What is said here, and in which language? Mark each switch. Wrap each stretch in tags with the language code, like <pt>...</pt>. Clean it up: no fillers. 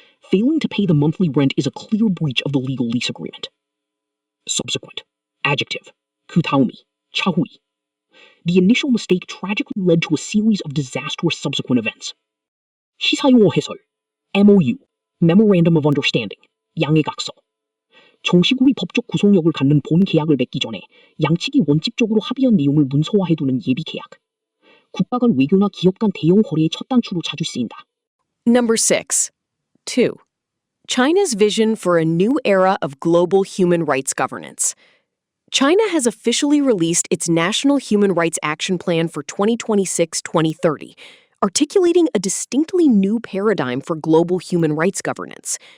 <en>Failing to pay the monthly rent is a clear breach of the legal lease agreement.</en> <ko>Subsequent. Adjective. 그 다음이. 차후이.</ko> <en>The initial mistake tragically led to a series of disastrous subsequent events.</en> <ko>시사용어 해설. MOU.</ko> <en>Memorandum of Understanding.</en> <ko>양해각서. 정식으로 법적 구속력을 갖는 본 계약을 맺기 전에 양측이 원칙적으로 합의한 내용을 문서화해두는 예비 계약. 국가 간 외교나 기업 간 대형 거래의 첫 단추로 자주 쓰인다.</ko> <en>Number 6. 2. China's vision for a new era of global human rights governance. China has officially released its National Human Rights Action Plan for 2026-2030, articulating a distinctly new paradigm for global human rights governance.</en>